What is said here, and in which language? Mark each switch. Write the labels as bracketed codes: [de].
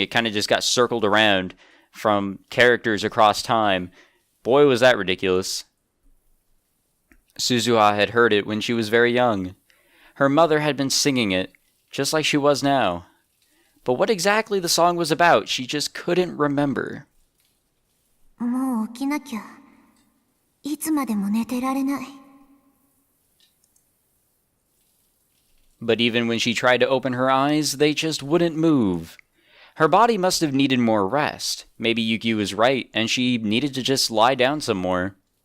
[en] It kind of just got circled around from characters across time. Boy, was that ridiculous. Suzuha had heard it when she was very young. Her mother had been singing it, just like she was now. But what exactly the song was about, she just couldn't remember. [ja] もう起きなきゃ。いつまでも寝てられない。 [en] But even when she tried to open her eyes, they just wouldn't move. Her body must have needed more rest. Maybe Yuki was right, and she needed to just lie down some more.